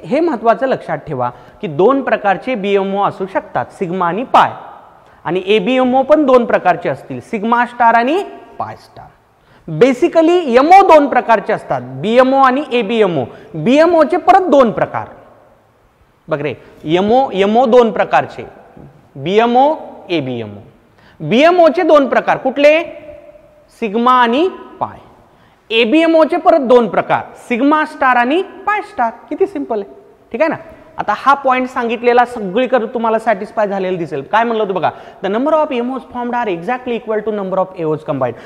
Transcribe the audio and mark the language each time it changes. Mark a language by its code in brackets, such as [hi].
[mr] हे महत्वाचं लक्षात ठेवा की दोन प्रकारचे BMO असू शकतात, सिग्मा आणि पाय. आणि ABMO पण दोन प्रकारचे असतील, सिग्मा स्टार आणि पाय स्टार. बेसिकली MO दोन प्रकारचे असतात, BMO आणि ABMO. BMO चे परत दोन प्रकार बघ रे. MO दोन प्रकारचे, BMO ABMO. BMO चे दोन प्रकार कुठले, सिग्मा आणि पाय. ABMO चे परत दोन प्रकार, सिग्मा स्टार आणि पाय स्टार. किती सिंपल आहे. ठीक आहे ना. आता हा पॉइंट सांगितलेला सगळीकडे तुम्हाला सॅटिस्फाय झालेलं दिसेल. काय म्हणलं होतं बघा, [en] The number of MOs formed are exactly equal to number of AOs combine.